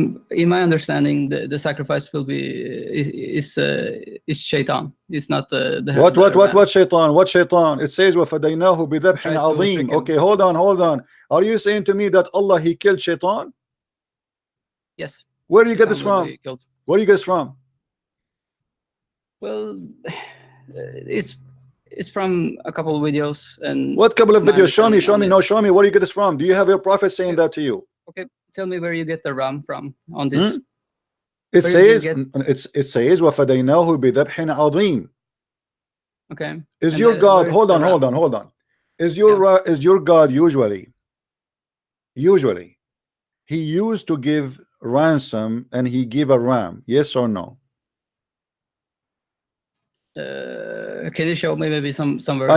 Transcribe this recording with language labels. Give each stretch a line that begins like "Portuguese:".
English: In my understanding, the sacrifice will be is shaitan. It's not the what shaitan? What shaitan? It says
Arabic: وَفَدَيْنَاهُ بِذَبْحٍ عَظِيمٍ.
English: Okay, hold on. Are you saying to me that Allah he killed shaitan? Yes. Where do you get this from? Where do you get this from? Well, it's from a couple of videos. And what couple of videos? Show me. No, show me where you get this from. Do you have your prophet saying that to you? Okay, tell me where you get the ram from on this. It says
Arabic: وَفَدَيْنَاهُ بِذَبْحٍ عَظِيمٍ.
English: Okay. Is your God, hold on. Is your God usually he used to give ransom and he give a ram? Yes or no? Can you show me maybe some verses?